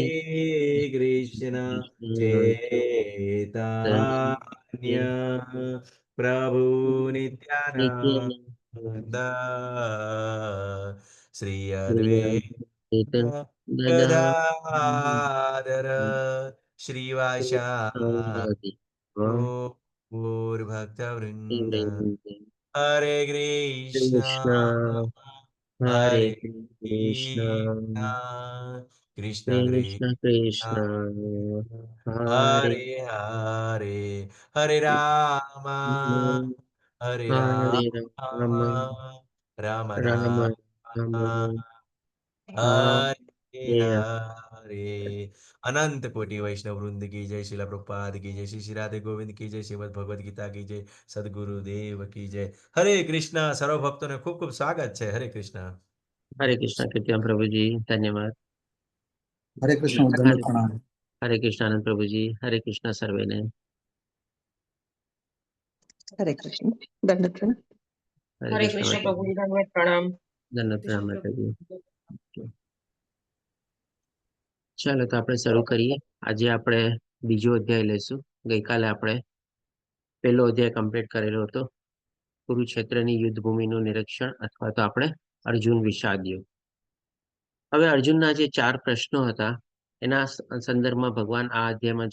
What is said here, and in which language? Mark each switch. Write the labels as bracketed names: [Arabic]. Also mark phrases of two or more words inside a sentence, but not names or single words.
[Sanskrit] श्री कृष्ण चैतन्य प्रभु नित्यानंद श्री अद्वैत ददा गदाधर श्रीवासादि गौरभक्तवृंद हरे कृष्णा कृष्ण हरे हरे कृष्ण कृष्णा कृष्ण कृष्ण कृष्ण कृष्ण हरे हरे हरे हरे राम हरे हरे राम राम राम राम राम राम हरे हरे [Hindi] हरे अनंत कोटि वैष्णव वृंद की जय शिला प्रभुपाद की जय श्री श्री राधे गोविंद की जय श्रीमद् भगवद गीता की जय सदगुरुदेव की जय [Sanskrit] हरे कृष्णा [Hindi] सर्व भक्तों ने खूब खूब स्वागत है [Sanskrit] हरे कृष्णा हरे कृष्ण [Hindi] कृत्या प्रभु जी धन्यवाद [Sanskrit] हरे कृष्ण [Hindi] दंड हरे प्रणाम। [Sanskrit] हरे कृष्ण [Hindi] आनंद प्रभु जी [Sanskrit] हरे कृष्ण [Hindi] सर्वे ने [Sanskrit] हरे कृष्ण [Hindi] दंड प्रणाम। हरे हरे कृष्ण कृष्ण माता प्रभु जी जी धन्यवाद प्रणाम धन्यवाद कृष्ण प्रणाम माता जी प्रभु [Gujarati] ચાલો તો આપણે શરૂ કરીએ આજે આપણે બીજો અધ્યાય લઈશું ગઈકાલે આપણે પહેલો અધ્યાય કમ્પ્લીટ કરેલો હતો કુરુક્ષેત્રની યુદ્ધ ભૂમિનું નિરીક્ષણ અથવા તો આપણે અર્જુન વિષાદ યુદ્ધ હવે અર્જુનના જે 4 પ્રશ્નો હતા એના સંદર્ભમાં ભગવાન આ અધ્યાયમાં